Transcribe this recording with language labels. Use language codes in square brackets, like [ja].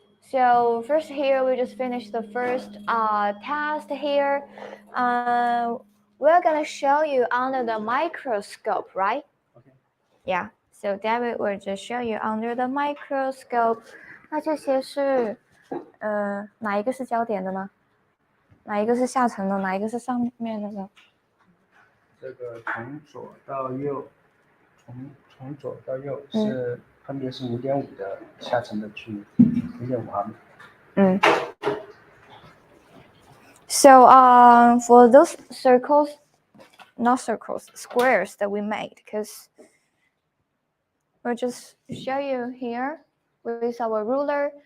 [en] So first here, we just finished the first test here. We're gonna show you under the microscope, right? Okay. Yeah. So David will just show you under the microscope. [zh] 那这些是哪一个是焦点的呢？哪一个是下层的？哪一个是上面的呢？这个从左到右，从左到右是分别是5.5的下层的距离，5.5毫米。 [en] So for those circles, not circles, squares that we made, because we'll just show you here with our ruler.